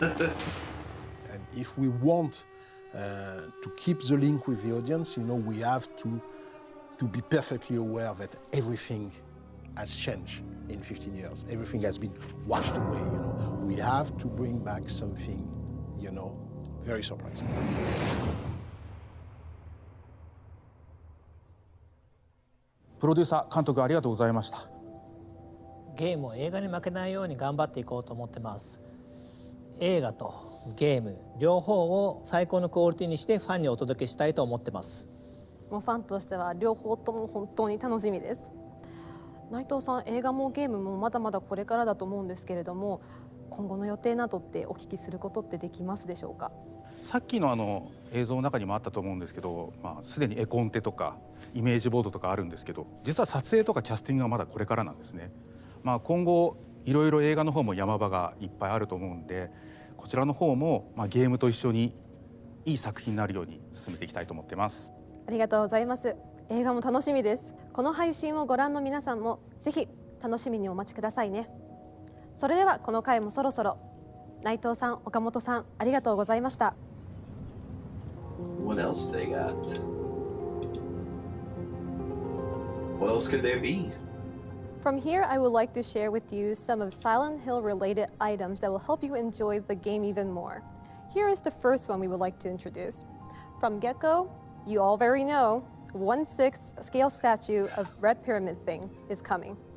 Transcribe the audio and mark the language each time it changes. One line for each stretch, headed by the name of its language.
English: And if we want to keep the link with the audience, you know, we have to be perfectly aware that everything has changed in 15 years. Everything has been washed away, you know. We have to bring back something, you know, very surprising.
Japanese: プロデューサー監督ありがとうございました。ゲームを映画に負けないように頑張っていこうと思ってます。映画とゲーム両方を最高のクオリティにしてファンにお届けしたいと思ってます。もうファンとしては両方とも本当に楽しみです。内藤さん、映画もゲームもまだまだこれからだと思うんですけれども、今後の予定などってお聞きすることってできますでしょうか？さっきの映像の中にもあったと思うんですけど、すでに絵コンテとかイメージボードとかあるんですけど、実は撮影とかキャスティングはまだこれからなんですね。今後いろいろ映画の方も山場がいっぱいあると思うんで、こちらの方もゲームと一緒にいい作品になるように進めていきたいと思ってます。ありがとうございます。映画も楽しみです。この配信をご覧の皆さんもぜひ楽しみにお待ちくださいね。それではこの回もそろそろ。内藤さん、岡本さん、ありがとうございました。
English: What else they got? What else could there be? From here, I would like to share with you some of Silent Hill related items that will help you enjoy the game even more. Here is the first one we would like to introduce. From get-go, you all very know, 1/6 scale statue of Red Pyramid Thing is coming.